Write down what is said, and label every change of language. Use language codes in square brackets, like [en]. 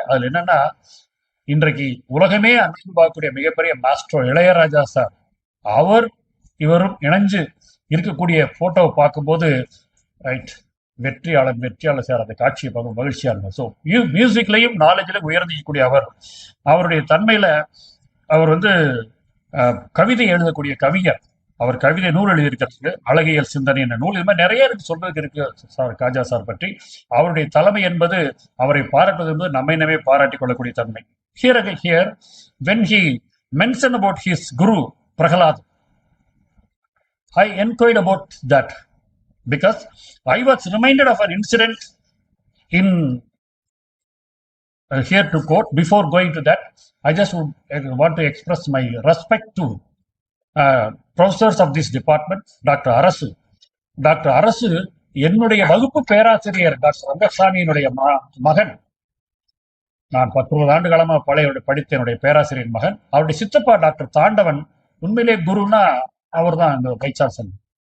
[ta] அதுல என்னன்னா, இன்றைக்கு உலகமே அன்பு பார்க்கக்கூடிய மிகப்பெரிய மாஸ்ட்ரோ இளையராஜா சார், அவர் இவரும் இணைஞ்சு இருக்கக்கூடிய போட்டோவை பார்க்கும்போது ரைட், வெற்றியாளர் வெற்றியாளர் சார், அந்த காட்சியை பார்க்க மகிழ்ச்சியா இருக்கும். ஸோ மியூசிக்லையும் நாலேஜ்லையும் உயர்ந்திக்கக்கூடிய அவர், அவருடைய தன்மையில அவர் வந்து கவிதை எழுதக்கூடிய கவிஞர். அவர் கவிதை நூல் எழுதியிருக்கிறது, அழகியல் சிந்தனை என்ற நூல். இது மாதிரி நிறைய இருக்கு சொல்றதுக்கு இருக்கு சார் காஜா சார் பற்றி. அவருடைய தலைமை என்பது, அவரை பாராட்டுவது என்பது நம்மை நம்மை பாராட்டிக் கொள்ளக்கூடிய தன்மை. [en] Here, when he mentioned about his guru Prahalad, I inquired about that because I was reminded of an incident in here to quote. Before going to that, I just want to express my respect to professors of this department. [ta] Doctor அரசு என்னுடைய வகுப்பு பேராசிரியர் doctor ரங்கசாமியினுடைய மகன். நான் 19 ஆண்டு காலமா படித்த என்னுடைய பேராசிரியர் மகன். அவருடைய சித்தப்பா டாக்டர் தாண்டவன், உண்மையிலே குருன்னா அவர் தான் இந்த வைஸ் சான்சலர்.